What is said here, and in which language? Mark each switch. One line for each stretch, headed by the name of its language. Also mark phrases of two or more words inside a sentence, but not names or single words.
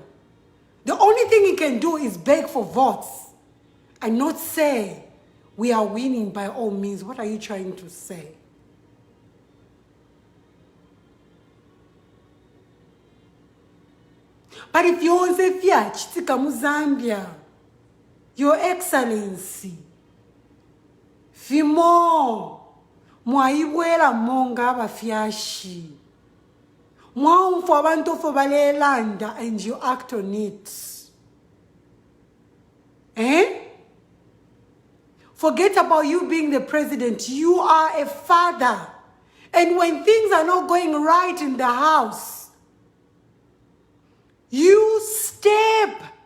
English: The only thing he can do is beg for votes and not say, we are winning by all means. What are you trying to say? But if you want to say, Zambia, Your Excellency,
Bemba: Fimo, mwaiwela monga bafyashi. Mwaumfo abantu fo balelanda
English: and you act on it. Forget about you being the president. You are a father. And when things are not going right in the house, you step.